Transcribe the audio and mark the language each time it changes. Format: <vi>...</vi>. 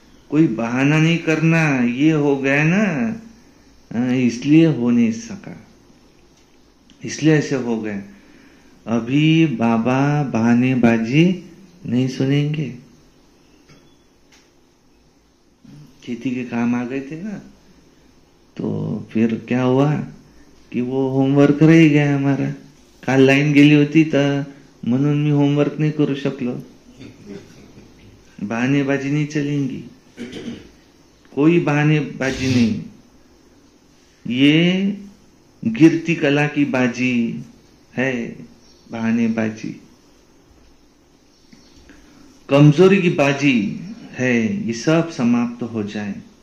<hi>कोई बहाना नहीं करना, ये हो गया ना इसलिए हो नहीं सका, इसलिए ऐसे हो गए। अभी बाबा बहानेबाजी नहीं सुनेंगे। खेती के काम आ गए थे ना, तो फिर क्या हुआ की वो होमवर्क रही गया हमारा।</hi> <mr>काल लाईन गेली होती तर म्हणून मी होमवर्क नहीं करू शकलो।</mr> <hi>बहानेबाजी नहीं चलेंगी, कोई बहानेबाजी नहीं। ये गिरती कला की बाजी है, बहानेबाजी। कमजोरी की बाजी है, ये सब समाप्त हो जाए।</hi>